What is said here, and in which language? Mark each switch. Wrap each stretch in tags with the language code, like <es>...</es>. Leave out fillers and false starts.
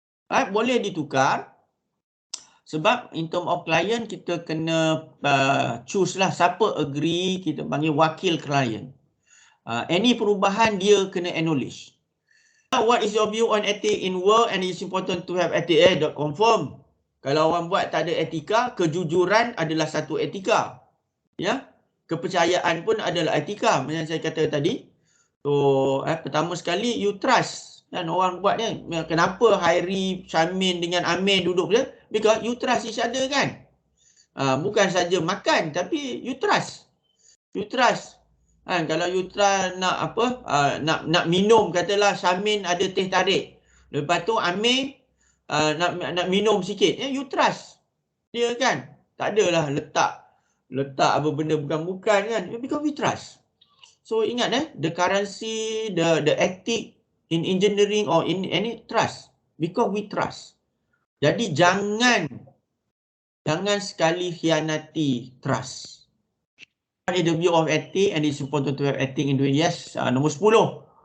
<ms>Boleh ditukar. Sebab</ms> <en>in term of client,</en> <ms>kita kena choose lah siapa agree, kita panggil wakil klien. Any perubahan dia kena acknowledge.</ms> <en>What is your view on ethics in work and it's important to have ethics? Confirm.</en> <ms>Kalau orang buat tak ada etika, kejujuran adalah satu etika. Ya, kepercayaan pun adalah etika macam saya kata tadi. So, pertama sekali</ms> <en>you trust.</en> <ms>Dan orang buat ni, kenapa HAIRI, SHAMIN dengan Amir duduk dia?</ms> <en>Because you trust each other kan.</en> <ms>Bukan saja makan tapi</ms> <en>you trust. You trust.</en> <ms>Kalau</ms> <en>you trust</en> <ms>nak apa? Nak minum, katalah SHAMIN ada teh tarik. Lepas tu Amir nak minum sikit.</ms> <en>You trust</en> <ms>dia kan. Tak adalah letak apa benda bukan-bukan kan.</ms> <en>Because we trust. So</en> <ms>ingat</ms> <en>the currency, the ethic in engineering or in any trust. Because we trust.</en> <ms>Jadi jangan sekali khianati trust.</ms> <en>What is the view of ethics and it's important to have ethics in doing? Yes.</en> <ms>Nombor 10.</ms>